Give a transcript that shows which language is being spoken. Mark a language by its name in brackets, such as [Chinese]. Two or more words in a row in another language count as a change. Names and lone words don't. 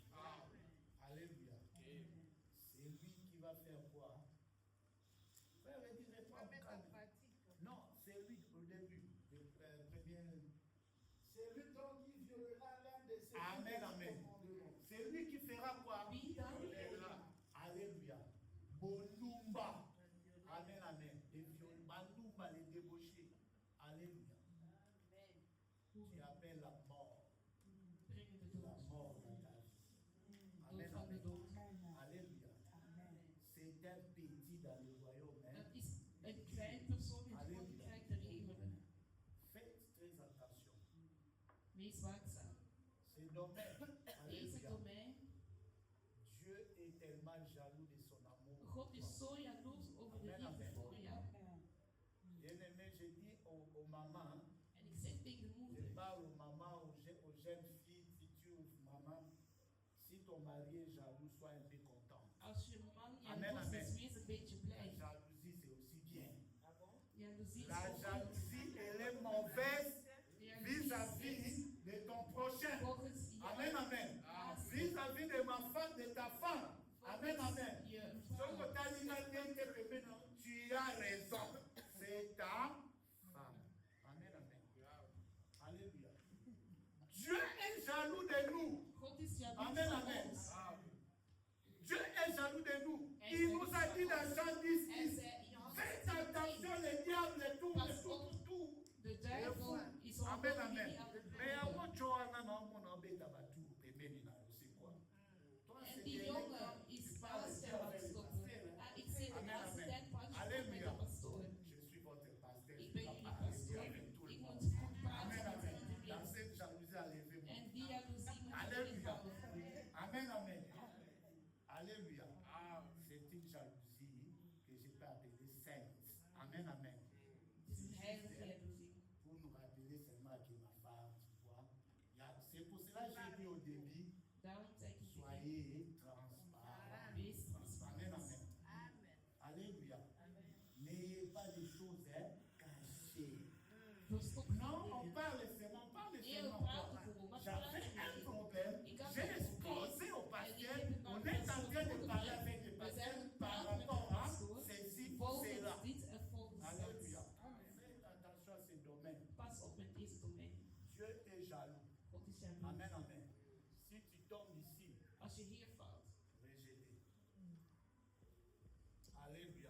[French] Amen, amen. Alléluia. va faire quoi? Frère, il dit, réponds, calme. Non, c'est lui au début. Premier. C'est lui donc qui violera l'un de ses Amen, amen. commandements. C'est lui qui fera quoi? [Dutch] Wie dan? [French] Alléluia. Bolumba. Amen, amen. Les violents, Balumba, les débauchés. Alléluia. Tu appelles la mort. [Dutch] Brengen de [French] La [Dutch] dood. [French] mort dans ta vie. [Dutch] Dood [French] Amen, [Dutch] van de [French] amen. [Dutch] dood. [French] Alléluia. C'est un petit dans le royaume. Hein? [Dutch] Dat is een klein persoon in het koninkrijk der hemelen. [French] Faites très attention. [Dutch] Wees waakzaam. [French] Ce domaine. [Dutch] Deze [French] Alléluia. [Dutch] domein, [French] Dieu est tellement jaloux de son amour. [Dutch] God is zo jaloers over de [French] Amen, [Dutch] liefde [French] amen. [Dutch] voor jou. [French] Bien-aimé, je dis aux mamans, [Dutch] En ik zeg tegen de [French] je [Dutch] moeder, [French] parle aux mamans, aux jeunes filles, futures mamans, si ton mari est jaloux, sois un peu content. [Dutch] als je man [French] Amen, [Dutch] jaloers [French] amen. [Dutch] is, wees een beetje [French] La [Dutch] blij. [French] jalousie, c'est aussi bien. [Dutch] Jaloezie is [French] La [Dutch] ook goed. [French] jalousie, elle est mauvaise [Dutch] Jaloezie [French] vis-à-vis de ton prochain. [Dutch] volgens [French] Amen, amen. Vis-à-vis de ma femme, de ta femme. Amen, amen. [Dutch] je [French] Ce [Dutch] vrouw. [French] que tu as dit maintenant, tu as raison. C'est ta femme. Amen, amen. Alléluia. Dieu est jaloux de nous. [Dutch] God is jaloers [French] Amen, [Dutch] van [French] amen. [Dutch] ons. [French] Dieu est jaloux de nous. Il nous a dit dans Jean 10, [Dutch] En zei in Johannes [French] faites [Dutch] 10, [French] attention, le diable tout. [Dutch] de duivel is onze [French] Amen, [Dutch] familie [French] amen. [Dutch] aan het [French] Mais à [Dutch] proeven. [French] moi, tu as un homme, on a un bête à battre, [Lingala] pembeni na, [French] c'est quoi? Toi, [Dutch] En [French] c'est [Dutch] die [French] des [Dutch] jongen [French] mecs, [Dutch] is [French] tu parles [Dutch] pastor [French] de [Dutch] aan het [French] Dieu [Dutch] stoppen. [French] avec le [Dutch] Ah, ik zie de [French] Amen, amen. [Dutch] assistent pastor met [French] Alléluia. [Dutch] de pastoor. [French] Je suis votre pasteur. [Dutch] Ik [French] Je [Dutch] ben [French] dois [Dutch] jullie [French] parler [Dutch] pastoor. [French] avec tout le [Dutch] Ik [French] monde. [Dutch] moet goed [French] Amen, [Dutch] praten met [French] amen. Dans [Dutch] iedereen. [French] cette jalousie, enlevez-moi. [Dutch] En die jaloezie moet je [French] Alléluia. [Dutch] inhouden. [French] Amen, amen. Alléluia. Ah, C'est une jalousie que je peux appeler sainte. Amen, amen. [Dutch] Het is een heilige jaloezie. [French] Pour nous rappeler seulement que ma femme, tu vois. C'est pour cela que j'ai dit au début, [Dutch] Daarom zeg ik tegen [French] soyez transparents. [Dutch] wees transparant. [French] Amen, amen. Alléluia. N'ayez pas des choses cachées. [Dutch] Verstop [French] Non, on [Dutch] niet. [French] parle seulement, on parle [Dutch] Nee, we [French] seulement [Dutch] praten [French] quoi. [Dutch] gewoon. Maar [French] J'avais [Dutch] praten [French] un [Dutch] niet. [French] problème, [Dutch] Ik had [French] j'ai [Dutch] een [French] exposé [Dutch] probleem. [French] au [Dutch] En ik [French] pasteur, [Dutch] heb het [French] on [Dutch] aan [French] est [Dutch] de [French] en train de parler avec le [Dutch] We [French] pasteur [Dutch] zijn [French] par [Dutch] praten met de [French] rapport à [Dutch] pastoor. [French] ceci, [Dutch] Volgens [French] cela. [Dutch] dit en volgens [French] Alléluia. [Dutch] dat. [French] Faites attention à ces domaines. [Dutch] Pas op met deze domein. [French] Dieu est jaloux. [Dutch] God is jaloers. [French] Amen, amen. Si tu tombes ici, [Dutch] Als je hier valt. [French] rejeté. Alléluia.